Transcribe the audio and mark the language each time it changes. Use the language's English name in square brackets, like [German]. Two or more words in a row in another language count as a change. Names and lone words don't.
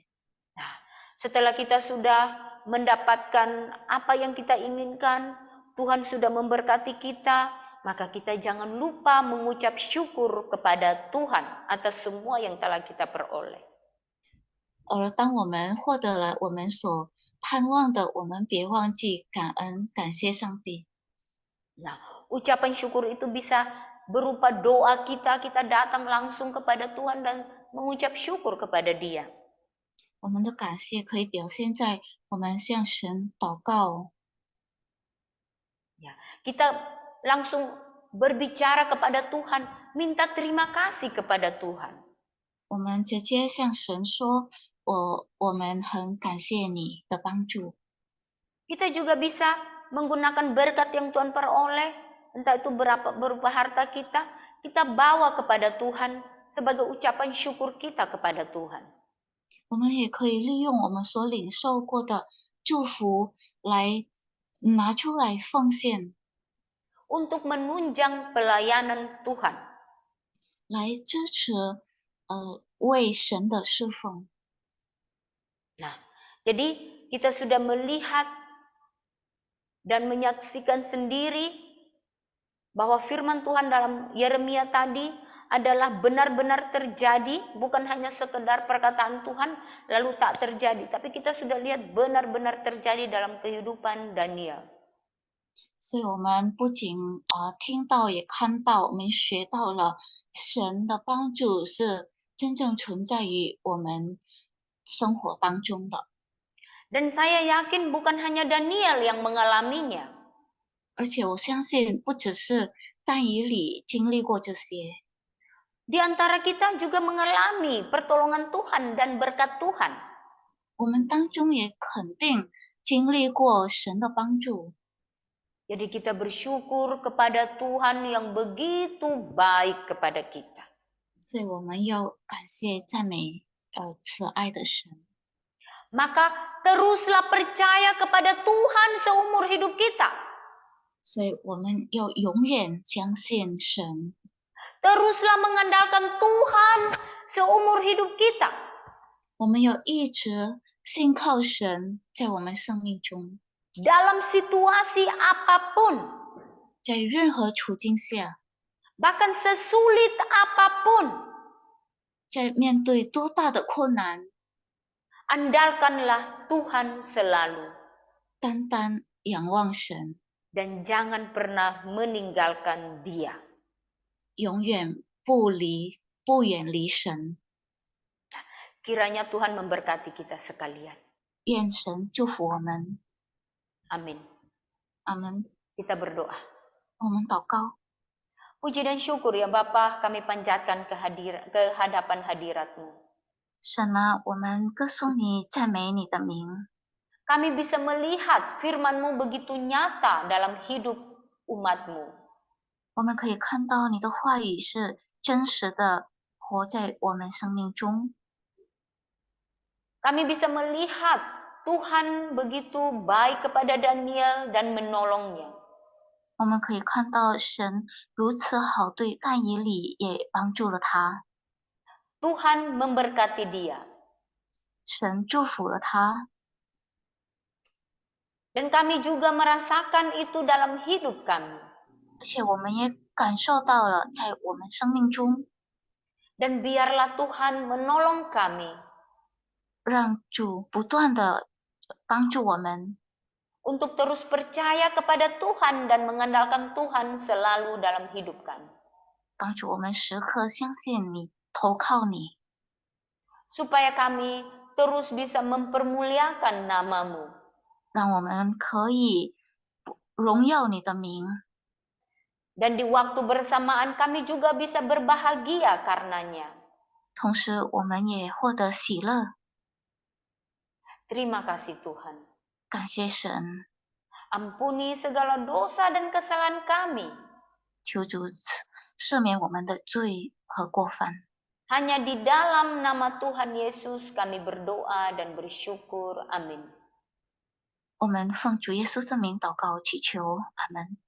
[Indonesian] Nah, setelah kita sudah mendapatkan apa yang kita inginkan, Tuhan sudah memberkati kita, maka kita jangan lupa mengucap syukur kepada Tuhan atas semua yang telah kita peroleh. [Chinese] 而当我们获得了我们所盼望的，我们别忘记感恩、感谢上帝。 [Indonesian] Nah, ucapan syukur itu bisa berupa doa kita datang langsung kepada Tuhan dan mengucap syukur kepada Dia. [Chinese] 我们的感谢可以表现在我们向神祷告， [Indonesian] Ya, kita langsung berbicara kepada Tuhan, minta terima kasih kepada Tuhan. [Chinese] 我们直接向神说：“我们很感谢你的帮助。” [Indonesian] Kita juga bisa menggunakan berkat yang Tuhan peroleh, entah itu berupa harta kita bawa kepada Tuhan sebagai ucapan syukur kita kepada Tuhan. [Chinese] 我们也可以利用我们所领受过的祝福来拿出来奉献， [Indonesian] untuk menunjang pelayanan Tuhan. [Chinese] 来支持为神的侍奉。 [Indonesian] Nah, jadi kita sudah melihat dan menyaksikan sendiri bahwa firman Tuhan dalam Yeremia tadi adalah benar-benar terjadi, bukan hanya sekedar perkataan Tuhan lalu tak terjadi, tapi kita sudah lihat benar-benar terjadi dalam kehidupan Daniel. [Chinese] 所以我们不仅听到也看到，我们学到了神的帮助是真正存在于我们生活当中的。 [Indonesian] Dan saya yakin bukan hanya Daniel yang mengalaminya. [Chinese] 而且我相信，不只是但以理经历过这些。 [Indonesian] Di antara kita juga mengalami pertolongan Tuhan dan berkat Tuhan. [Chinese] 我们当中也肯定经历过神的帮助， [Indonesian] Jadi kita bersyukur kepada Tuhan yang begitu baik kepada kita. [Chinese] 所以我们要感谢赞美慈爱的神。 [Indonesian] Maka teruslah percaya kepada Tuhan seumur hidup kita. [Chinese] 所以我们要永远相信神， [Indonesian] Teruslah mengandalkan Tuhan seumur hidup kita. [Chinese] 我们要一直信靠神，在我们生命中， [Indonesian] Dalam situasi apapun, [Chinese] 在任何处境下， [Indonesian] bahkan sesulit apapun, [Chinese] 在面对多大的困难， [Indonesian] andalkanlah Tuhan selalu. [Chinese] 单单仰望神， [Indonesian] Dan jangan pernah meninggalkan Dia. [Chinese] 永远不远离神。 [Indonesian] Kiranya Tuhan memberkati kita sekalian. [Chinese] 愿神祝福我们， [Indonesian] Amin. [Chinese] 阿门。 [Indonesian] Kita berdoa. [Chinese] 我们祷告。 [Indonesian] Puji dan syukur ya Bapa, kami panjatkan ke hadapan hadirat-Mu. [Chinese] 神啊，我们歌颂你，赞美你的名。 [Indonesian] Kami bisa melihat firman-Mu begitu nyata dalam hidup umat-Mu. [Chinese] 我们可以看到你的话语是真实的，活在我们生命中。 [Indonesian] Kami bisa melihat Tuhan begitu baik kepada Daniel dan menolongnya. [Chinese] 我们可以看到神如此好，对但以理也帮助了他， [Indonesian] Tuhan memberkati dia. [Chinese] 神祝福了他。 [Indonesian] Dan kami juga merasakan itu dalam hidup kami. [Chinese] 而且我们也感受到了，在我们生命中， [Indonesian] Dan biarlah Tuhan menolong kami [Chinese] 让主不断的帮助我们， [Indonesian] untuk terus percaya kepada Tuhan dan mengandalkan Tuhan selalu dalam hidup kami. [Chinese] 帮助我们时刻相信你，投靠你， [Indonesian] Supaya kami terus bisa mempermuliakan nama-Mu. [Chinese] 让我们可以荣耀你的名。 [Indonesian] Dan di waktu bersamaan kami juga bisa berbahagia karenanya. [Chinese] 同时，我们也获得喜乐。 [Indonesian] Terima kasih Tuhan. [Chinese] 感谢神， [Indonesian] Ampuni segala dosa dan kesalahan kami. [Chinese] 求主赦免我们的罪和过犯。 [Indonesian] Hanya di dalam nama Tuhan Yesus kami berdoa dan bersyukur. Amin. [Chinese] 我们奉主耶稣的名祷告祈求，阿门。